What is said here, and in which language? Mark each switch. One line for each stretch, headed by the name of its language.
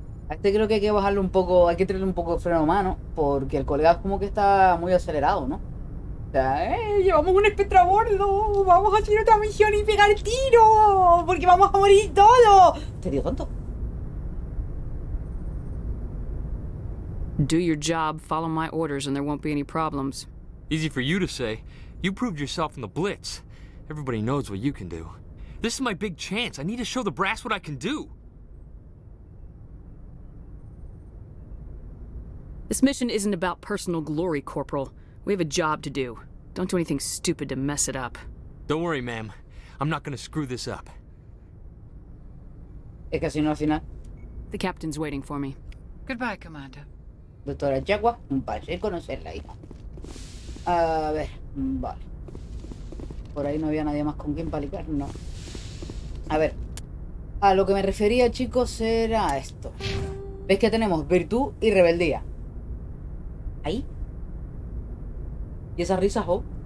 Spanish: A este creo que hay que bajarle un poco, hay que tenerle un poco de freno a mano, porque el colega como que está muy acelerado, ¿no? O sea, llevamos un espectro a bordo, vamos a hacer otra misión y pegar el tiro, porque vamos a morir todos. Te digo tonto.
English: Do your job, follow my orders, and there won't be any problems. Easy for you to say. You proved yourself in the Blitz. Everybody knows what you can do. This is my big chance. I need to show the brass what I can do. This mission isn't about personal glory, Corporal. We have a job to do. Don't do anything stupid to mess it up. Don't worry, ma'am. I'm not gonna screw this up.
Spanish: Es que si no al final.
English: The captain's waiting for me. Goodbye, Commander.
Spanish: Doctora Jagua, un placer conocerla, hija. A ver, vale. Por ahí no había nadie más con quien palicar, no. A ver. A lo que me refería, chicos, era esto. ¿Ves que tenemos virtud y rebeldía? Ahí. ¿Y esa risa, Hope?